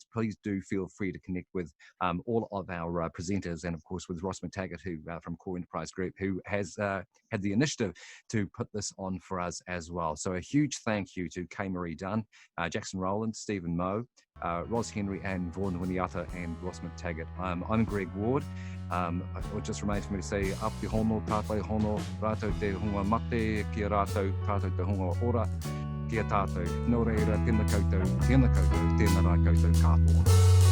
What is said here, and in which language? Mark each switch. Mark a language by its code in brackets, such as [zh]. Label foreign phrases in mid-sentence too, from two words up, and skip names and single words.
[en] Please do feel free to connect with all of our presenters, and of course with Ross McTaggart, who from Core Enterprise Group, who has had the initiative to put this on for us as well. So a huge thank you to Kay Marie Dunn, Jackson Rowland, Stephen Moe, Ros Henry and Vaughan Winiata and Ross McTaggart. I'm Greg Ward. It just remains for me to say, [mi] api hono, tātai hono, rātou te hunga mate, kia rātou, tātou te hunga ora, kia tātou. Nō reira, tēnā koutou, tēnā rā koutou katoa.